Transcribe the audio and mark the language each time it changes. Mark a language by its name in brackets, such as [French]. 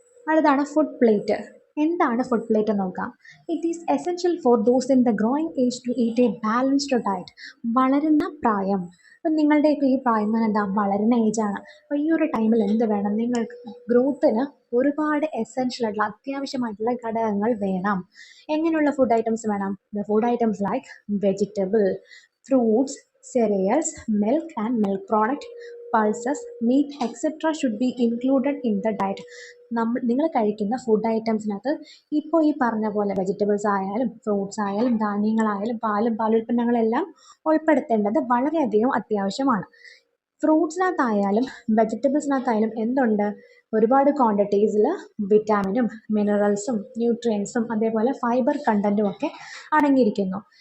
[Malayalam] അടുത്താണ് food plate. എന്താണ് food plate എന്ന് നോക്കാം. [English] It is essential for those in the growing age to eat a balanced diet. [Malayalam] വളരുന്ന പ്രായം, അപ്പം നിങ്ങളുടെയൊക്കെ ഈ പ്രായം എന്ന് എന്താ? വളരുന്ന ഏജാണ്. അപ്പോൾ ഈ ഒരു ടൈമിൽ എന്ത് വേണം? നിങ്ങൾക്ക് ഗ്രോത്തിന് ഒരുപാട് എസെൻഷ്യൽ ആയിട്ടുള്ള അത്യാവശ്യമായിട്ടുള്ള ഘടകങ്ങൾ വേണം. എങ്ങനെയുള്ള ഫുഡ് ഐറ്റംസ് വേണം? [English] The food items like vegetable, fruits, cereals, milk and milk product, pulses, meat etc. should be included in the diet. [Malayalam] നിങ്ങൾ കഴിക്കുന്ന ഫുഡ് ഐറ്റംസിനകത്ത് ഇപ്പോൾ ഈ പറഞ്ഞ പോലെ വെജിറ്റബിൾസ് ആയാലും ഫ്രൂട്ട്സ് ആയാലും ധാന്യങ്ങളായാലും പാലുൽപ്പന്നങ്ങളെല്ലാം ഉൾപ്പെടുത്തേണ്ടത് വളരെയധികം അത്യാവശ്യമാണ്. ഫ്രൂട്ട്സിനകത്തായാലും വെജിറ്റബിൾസിനകത്തായാലും എന്തുണ്ട്? ഒരുപാട് ക്വാണ്ടിറ്റീസിൽ വിറ്റാമിനും മിനറൽസും ന്യൂട്രിയൻസും അതേപോലെ ഫൈബർ കണ്ടൻറ്റും ഒക്കെ അടങ്ങിയിരിക്കുന്നു.